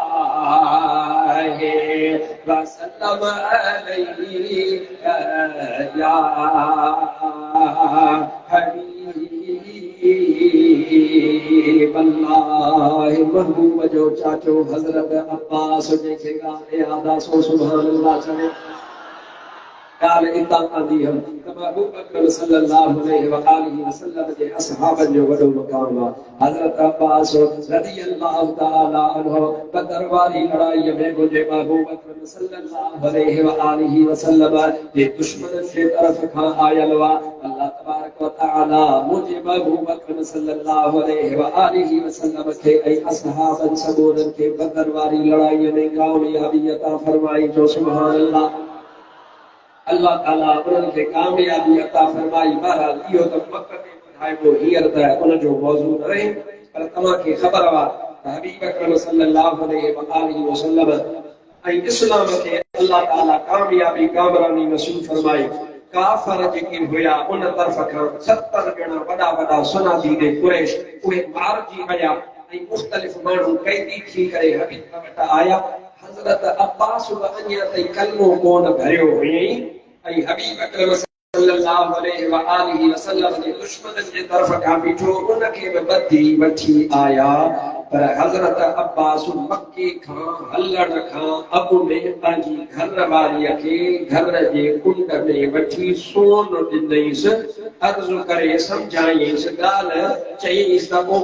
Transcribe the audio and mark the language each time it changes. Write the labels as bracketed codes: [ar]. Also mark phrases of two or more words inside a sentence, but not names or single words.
[ar] وسلم عليه يا حبيب الله [sd] महबूब जो चाचो हज़रत अब्बास जंहिंखे ॻाल्हि यादि आहे सो [ar] سبحان الله [sd] चवे ॻाल्हि इतां आंदी हम त महबूब अकरम [ar] صلى الله عليه وآله وسلم [sd] जे असहाबनि जो वॾो मक़ाम आहे हज़रत अब्बास [ar] رضي الله تعالى عنه [sd] बदर वारी लड़ाईअ में मुंहिंजे महबूब अकरम [ar] صلى الله عليه وآله وسلم [sd] जे दुश्मन जे तरफ़ खां आयल हुआ [ar] الله تبارك وتعالى [sd] मुंहिंजे महबूब अकरम सल्लल्लाहु [ar] عليه وآله وسلم [sd] खे ऐं असहाबनि सबूरनि खे बदर वारी लड़ाईअ में कामयाबी अता फरमाई जो [ar] سبحان الله [sd] अल्लाह ताला उन्हनि खे कामयाबी अता फरमाई बहरहाल इहो त मक्के में ॿुधाइबो हींअर त उन जो मौज़ू न रहे पर तव्हांखे ख़बर आहे त हबीब अकरम [ar] صلى الله عليه وآله وسلم [sd] ऐं इस्लाम खे अल्लाह ताला कामयाबी कामरानी नसीब फरमाई काफ़र जेके हुया उन तरफ़ खां 70 ॼणा वॾा वॾा सुनादी दे कुरैश उहे मारिजी विया ऐं मुख़्तलिफ़ माण्हू कैदी थी करे हबीब वटि आया हज़रत अब्बास अञा ताईं कलमो कोन भरियो हुयईं ऐं हबीब अकरम [ar] صلى الله عليه وآله وسلم [sd] जे दुश्मननि जे तरफ़ खां बीठो उनखे बि ॿधी वठी आया पर हज़रत अब्बास मक्के खां हलण खां अॻु में पंहिंजी घर वारीअ खे घर जे कुंड में वठी सोन ॾिनईंसि अर्ज़ु करे सम्झाईंसि ॻाल्हि चईंसि त पोइ